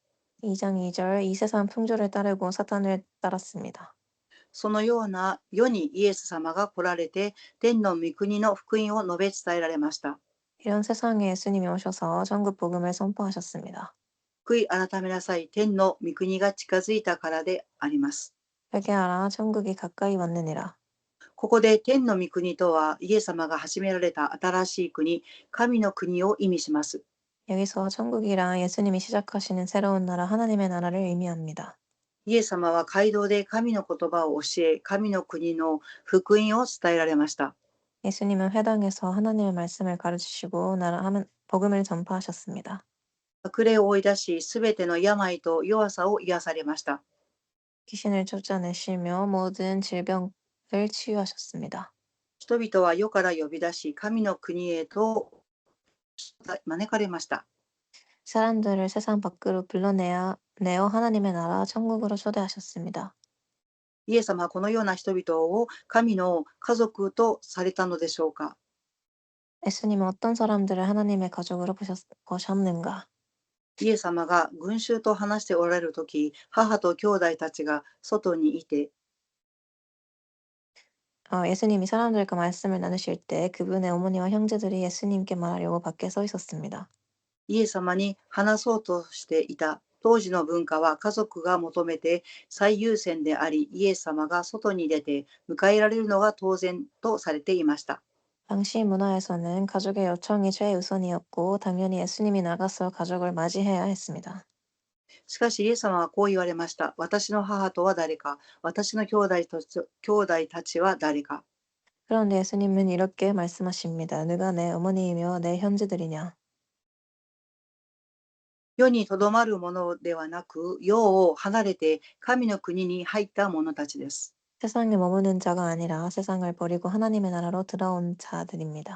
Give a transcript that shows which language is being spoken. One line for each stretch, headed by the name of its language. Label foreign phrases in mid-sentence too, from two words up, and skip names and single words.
Korean: 2장 2절 이 세상 풍조를 따르고 사탄을 따랐습니다.
Japanese: そのような世にイエス様が来られて、天の御国の福音を述べ伝えられました。
Korean: 이런 세상에 예수님이 오셔서 전국 복음을 선포하셨습니다.
Japanese: 悔い改めなさい、天の御国が近づいたからであります。
Korean: 회개하라 천국이 가까이 왔느니라.
Japanese: ここで天の御国とは、イエス様が始められた新しい国、神の国を意味します。
Korean: 여기서 천국이란 예수님이 시작하시는 새로운 나라 하나님의 나라를 의미합니다.
Japanese: イエス様は街道で神の言葉を教え、神の国の福音を伝えられました。
Korean: 예수님은 회당에서 하나님의 말씀을 가르치시고 복음을 전파하셨습니다.
Japanese: 悪霊を追い出し、すべての病と弱さを癒されました。
Korean: 귀신을 쫓아내시며 모든 질병을 치유하셨습니다.
Japanese: 人々は世から呼び出し、神の国へと招かれました。
Korean: 사람들을 세상 밖으로 내어 하나님의 나라 천국으로 초대하셨습니다.
Japanese: イエス様はこのような人々を神の家族とされたのでしょうか。
Korean: 예수님은 어떤 사람들을 하나님의 가족으로 보셨는가?
Japanese: イエス様が群衆と話しておられるとき、母と兄弟たちが外にいて、
Korean: 예수님이 사람들과 말씀을 나누실 때 그분의 어머니와 형제들이 예수님께 말하려고 밖에 서 있었습니다.
Japanese: イエス様に話そうとしていた。当時の文化は家族が求めて最優先であり、イエス様が外に出て迎えられるのが当然とされていました。
Korean: 당시 문화에서는 가족의 요청이 최우선이었고, 당연히 예수님이 나가서 가족을 맞이해야 했습니다.
Japanese: しかしイエス様はこう言われました。私の母とは誰か、私の兄弟たちは誰か。
Korean: 그런데 예수님은 이렇게 말씀하십니다. 누가 내 어머니이며 내 형제들이냐?
Japanese: 世にとどまるものではなく、世を離れて神の国に入った者たちです。
Korean: 세상에 머무는 자가 아니라 세상을 버리고 하나님의 나라로 들어온 자들입니다.